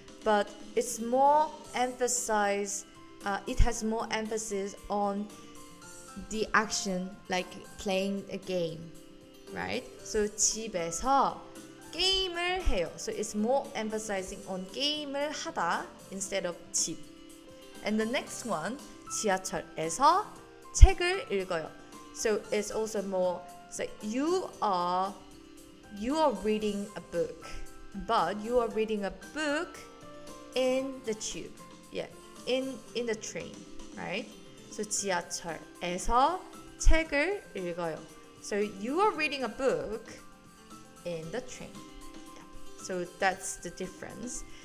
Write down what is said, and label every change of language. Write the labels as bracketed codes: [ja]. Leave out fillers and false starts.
[en] but it's more emphasized. It has more emphasis on the action, like playing a game, right? [ko] So 집에서 게임을 해요. [en] So it's more emphasizing on [ko] 게임을 하다 [en] instead of 집. And the next one, [ko] 지하철에서 책을 읽어요. [en] So it's also more, so you are reading a book, but you are reading a book in the tube. Yeah, in the train, right? [ko] So 지하철에서 책을 읽어요. [en] So you are reading a book in the train. Yeah. So that's the difference.